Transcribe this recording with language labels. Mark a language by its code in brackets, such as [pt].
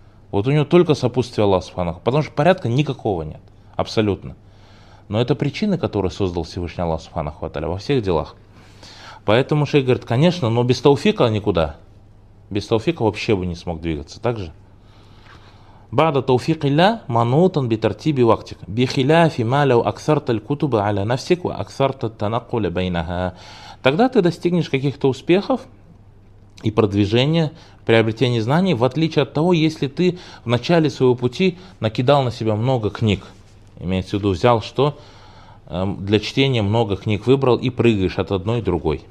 [ru] Вот у него только сопутствие Аллаха Субханаху. Потому что порядка никакого нет, абсолютно. Но это причины, которые создал Всевышний Аллах Субханаху Ва-Тааля во всех делах. Поэтому шейх говорит, конечно, но без тауфика никуда. Без тауфика вообще бы не смог двигаться, так же? [ar] بعد توفيق الله منوطا بترتيب وقتك بخلاف ما لو اكثرت الكتب على نفسك واكثرت التنقل بينها. [ru] Тогда ты достигнешь каких-то успехов и продвижения, приобретения знаний, в отличие от того, если ты в начале своего пути накидал на себя много книг. Имеется в виду, взял что? Для чтения много книг выбрал и прыгаешь от одной к другой.